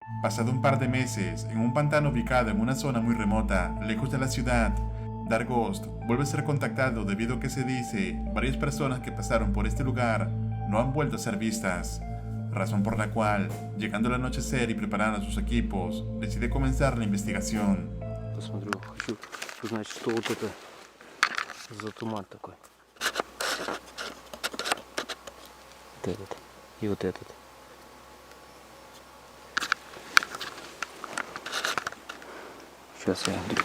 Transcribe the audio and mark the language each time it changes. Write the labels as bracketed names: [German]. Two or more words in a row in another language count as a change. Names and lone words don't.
[Spanish] Pasado un par de meses, en un pantano ubicado en una zona muy remota, lejos de la ciudad, Dark Ghost vuelve a ser contactado debido a que se dice varias personas que pasaron por este lugar no han vuelto a ser vistas, razón por la cual, llegando al anochecer y preparando sus equipos, decide comenzar la investigación. [Russian] Посмотрю, хочу узнать, что вот это за туман такой. Вот этот и вот этот. Сейчас я...